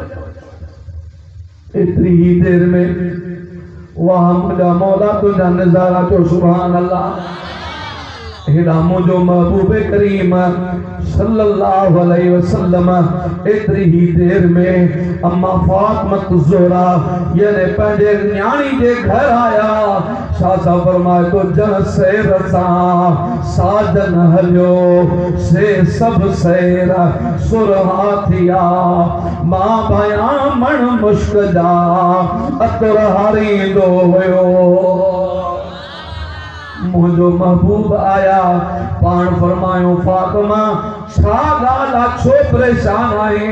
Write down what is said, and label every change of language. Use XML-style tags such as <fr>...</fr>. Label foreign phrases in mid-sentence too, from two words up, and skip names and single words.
<sd>एतिरी ही देर में वाह मुंहिंजा मौला तुंहिंजा नज़ारा जो</sd> <ar>سبحان الله</ar> <sd>हेॾा मुंहिंजो महबूब करीम</sd> <ar>صلى الله عليه وسلم</ar> <sd>एतिरी ही देर में अम्मा फातिमा ज़ोहरा यानी पंहिंजे न्याणी जे घर आया। छा फरमाए तो जन से रसा साजन हलियो से सब सैर सुरहा थिया मां भया मण मुश्क जा अतर हारींदो हुयो। मुझो महबूब आया पान फरमायो फातिमा छा ॻाल्हि आहे छो परेशान आहे।</sd>